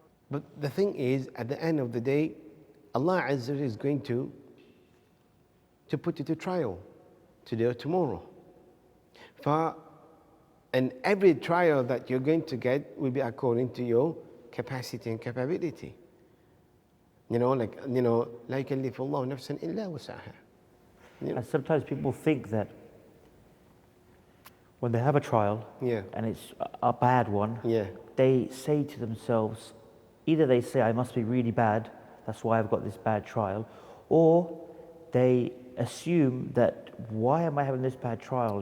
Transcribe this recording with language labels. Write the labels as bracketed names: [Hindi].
[English] But the thing is, at the end of the day, Allah Azza wa Jalla is going to put you to trial today or tomorrow. And every trial that you're going to get will be according to your capacity and capability. You know, like, you know, [Arabic] لا يكلف الله نفسا إلا وسعها. [English] And sometimes people think that when they have a trial, and it's a bad one, they say to themselves, either they say, I must be really bad, that's why I've got this bad trial, or they assume that, why am I having this bad trial?